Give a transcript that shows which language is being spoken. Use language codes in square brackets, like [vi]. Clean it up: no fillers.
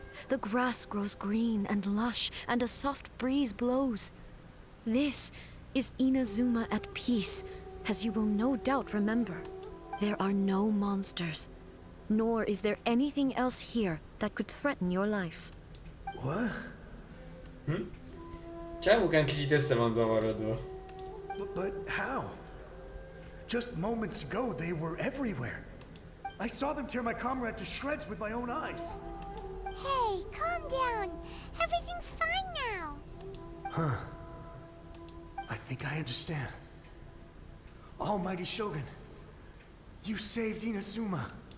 [en] The grass grows green and lush, and a soft breeze blows. This is Inazuma at peace, as you will no doubt remember. There are no monsters, nor is there anything else here that could threaten your life. What? [hu] Csávókán kicsit össze van zavarodva. [en] But how? Just moments ago, they were everywhere. I saw them tear my comrade to shreds with my own eyes. Hey, calm down. Everything's fine now. Huh. I think I understand. Almighty Shogun, you saved Inazuma.